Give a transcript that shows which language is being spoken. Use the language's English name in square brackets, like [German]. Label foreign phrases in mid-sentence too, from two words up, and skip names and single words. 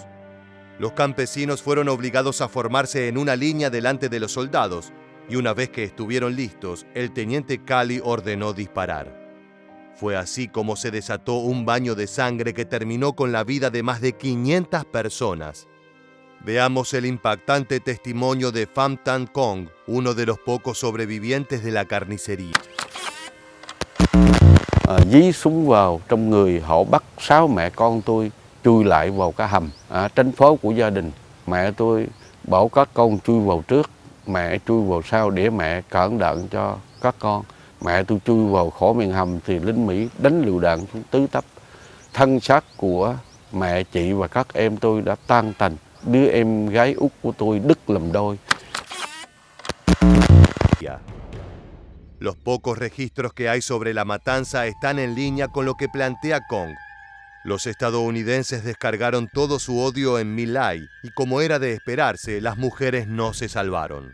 [Spanish] Los campesinos fueron obligados a formarse en una línea delante de los soldados, y una vez que estuvieron listos, el teniente Calley ordenó disparar. Fue así como se desató un baño de sangre que terminó con la vida de más de 500 personas. Veamos el impactante testimonio de Pham Thanh Kong, uno de los pocos sobrevivientes de la carnicería. [Vietnamese] Dí súng vào trong người, họ bắt 6 mẹ con tôi chui lại vào cái hầm tránh phố của gia đình. Mẹ tôi bảo các con chui vào trước, mẹ chui vào sau để mẹ cẩn thận cho các con. Mẹ tôi chui vào khỏi miệng hầm thì lính Mỹ đánh lựu đạn xuống tứ tấp. Thân xác của mẹ, chị và các em tôi đã tan tành. Đứa em gái út của tôi đứt làm đôi. [Spanish] Los pocos registros que hay sobre la matanza están en línea con lo que plantea Kong. Los estadounidenses descargaron todo su odio en My Lai y, como era de esperarse, las mujeres no se salvaron.